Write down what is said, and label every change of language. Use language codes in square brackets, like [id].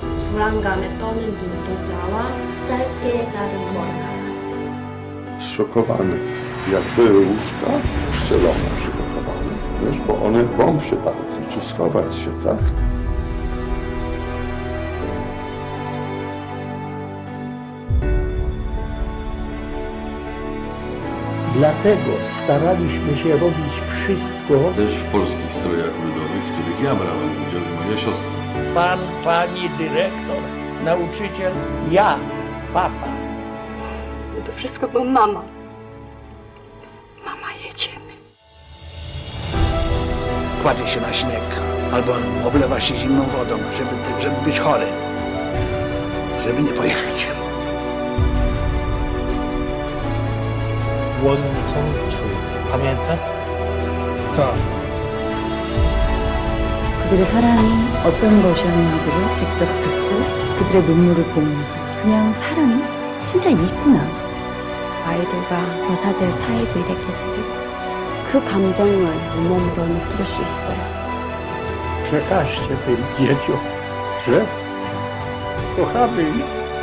[ko] 불안감에 떠는 눈동자와 짧게 자른 머리카락. [pl] Szokowane. Jak były łóżka, ścielone przygotowane. Wiesz, bo one boją się bardzo, czy schować się, tak? Dlatego staraliśmy się robić wszystko. Też w polskich strojach ludowych, w których ja brałem udział i moja siostra. Pan, pani dyrektor, nauczyciel, ja, papa. To wszystko, bo mama. Mama, jedziemy. Kładzie się na śnieg albo oblewa się zimną wodą, żeby być chory, żeby nie pojechać. 원성출 pamięta? Tak. [ko] 그들의 사랑이 어떤 것이었는지를 직접 듣고 그들의 눈물을 보면서 그냥 사랑이 진짜 있구나. 아이들과 여사들 사이도 이랬겠지. 그 감정을 온몸으로 느낄 수 있어요. [pl] Przekażcie tym dzieciom, że kochamy ich.